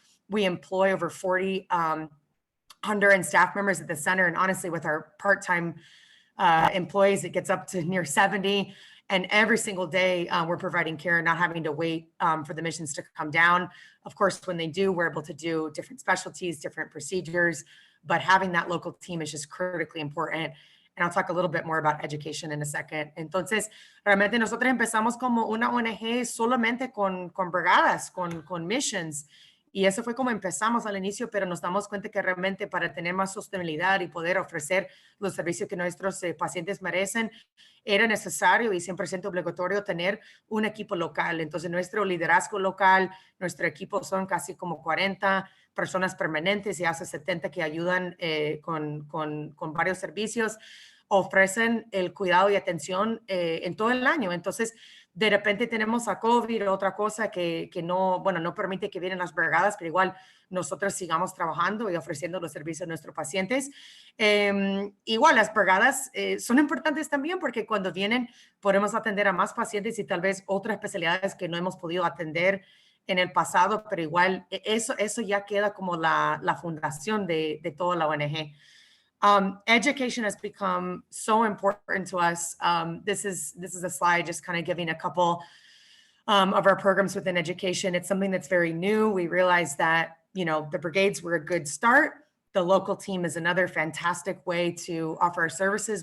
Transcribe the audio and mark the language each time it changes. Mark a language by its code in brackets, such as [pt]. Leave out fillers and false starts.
[en] We employ over 40 Honduran staff members at the center, and honestly, with our part-time employees, it gets up to near 70. And every single day, we're providing care, not having to wait for the missions to come down. Of course, when they do, we're able to do different specialties, different procedures, but having that local team is just critically important. And I'll talk a little bit more about education in a second. [es] Entonces, realmente nosotros empezamos como una ONG solamente con brigadas, con missions. Y eso fue como empezamos al inicio, pero nos damos cuenta que realmente para tener más sostenibilidad y poder ofrecer los servicios que nuestros pacientes merecen, era necesario y 100% obligatorio tener un equipo local. Entonces, nuestro liderazgo local, nuestro equipo son casi como 40 personas permanentes y hace 70 que ayudan con varios servicios. Ofrecen el cuidado y atención en todo el año. Entonces, de repente tenemos a COVID, otra cosa que no, bueno, no permite que vienen las brigadas, pero igual nosotros sigamos trabajando y ofreciendo los servicios a nuestros pacientes. Igual las brigadas son importantes también porque cuando vienen podemos atender a más pacientes y tal vez otras especialidades que no hemos podido atender en el pasado, pero igual eso ya queda como la fundación de toda la ONG. [en] Education has become so important to us. This is a slide just kind of giving a couple of our programs within education. It's something that's very new. We realized that, you know, the brigades were a good start. The local team is another fantastic way to offer our services.